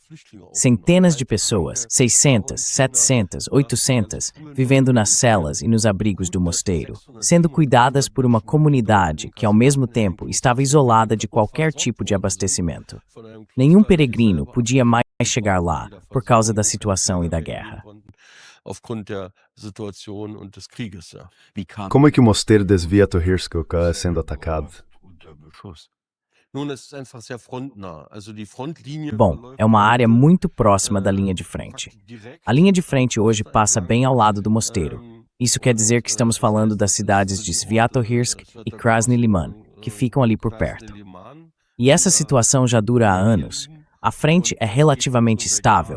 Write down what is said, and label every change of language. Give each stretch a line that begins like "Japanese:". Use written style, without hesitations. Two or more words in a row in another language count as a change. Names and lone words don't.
Portuguese: Centenas de pessoas, 600, 700, 800, vivendo nas celas e nos abrigos do mosteiro, sendo cuidadas por uma comunidade que, ao mesmo tempo, estava isolada de qualquer tipo de abastecimento. Nenhum peregrino podia mais chegar lá por causa da situação e da guerra.
German: Aufgrund der Situation und des Krieges.
Portuguese: Como é que o Mosteiro de Sviatogorsk é sendo atacado?
German: Nun, es ist einfach sehr frontnah. Also die Frontlinie.
Portuguese: Bom, é uma área muito próxima da linha de frente. A linha de frente hoje passa bem ao lado do mosteiro. Isso quer dizer que estamos falando das cidades de Sviatogorsk e Krasny Liman, que ficam ali por perto. E essa situação já dura há anos. A frente é relativamente estável.